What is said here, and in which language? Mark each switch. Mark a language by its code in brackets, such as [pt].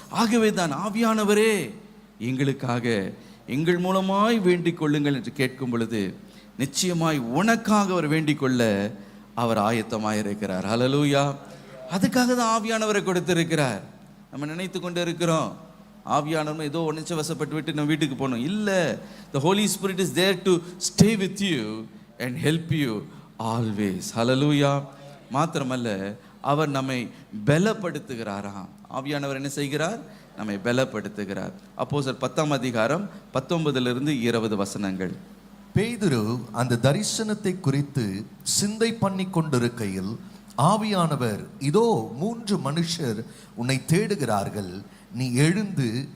[ta] ஆகவே தான் ஆவியானவரே எங்களுக்காக எங்கள் மூலமாய் வேண்டிக் கொள்ளுங்கள் என்று கேட்கும் பொழுது நிச்சயமாய் உனக்காக அவர் வேண்டிக் கொள்ள அவர் ஆயத்தமாயிருக்கிறார். ஹல்லேலூயா. அதுக்காக தான் ஆவியானவரை கொடுத்திருக்கிறார். நம்ம நினைத்து கொண்டு இருக்கிறோம் ஆவியானவர் ஏதோ உணர்ச்சி வசப்பட்டு விட்டு நம்ம வீட்டுக்கு போகணும். இல்லை, [en] the Holy Spirit is there to stay with you and help you always. [ta] ஹல்லேலூயா. மாத்திரமல்ல, அவர் நம்மை பலப்படுத்துகிறாராம். ஆவியானவர் என்ன செய்கிறார்? நம்மை பலப்படுத்துகிறார். அப்போஸ்தலர் 10ஆம் அதிகாரம் 19-20 வசனங்கள். பேதுரு அந்த தரிசனத்தை குறித்து சிந்தை பண்ணி கொண்டிருக்கையில் ஆவியானவர், இதோ 3 மனுஷர் உன்னை தேடுகிறார்கள், நீ எழுந்து